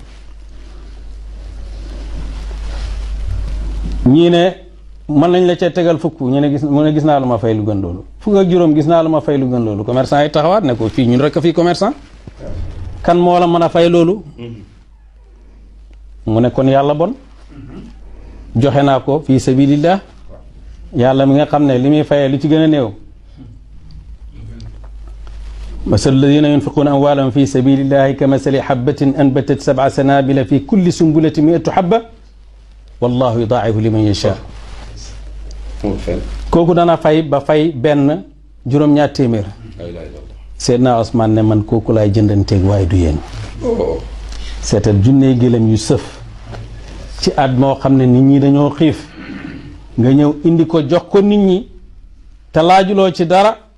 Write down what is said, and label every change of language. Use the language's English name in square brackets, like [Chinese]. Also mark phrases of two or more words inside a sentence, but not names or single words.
[Wolof] ñii ne mën nañ la cee tegal fukk mu ne gis naa lu ma fay lu gën loolu fukk ak juróom gis naa lu ma fay lu gën loolu commerçant yi taxawaat ne ko fii ñun rek a fii commerçant kan moo la mën a fay loolu mu ne kon yàlla bon joxe naa ko [Arabic] في سبيل الله [Wolof] yàlla mi nga xam ne li muy fayee lu ci gën a néew [Arabic] مثل الذين ينفقون أموالهم في سبيل الله كمثل حبة أنبتت سبع سنابل في كل سنبلة مائة حبة والله يضاعف لمن يشاء [Wolof] kooku dana fay ba fay benn juróom-ñaar téeméer Seydina Ousmane ne man kooku laay jëndanteeg waaye du yéen seetal junney gëlëm yu sëf ci at moo xam ne nit ñi dañoo xiif nga ñëw indi ko jox ko nit ñi te laajuloo ci dara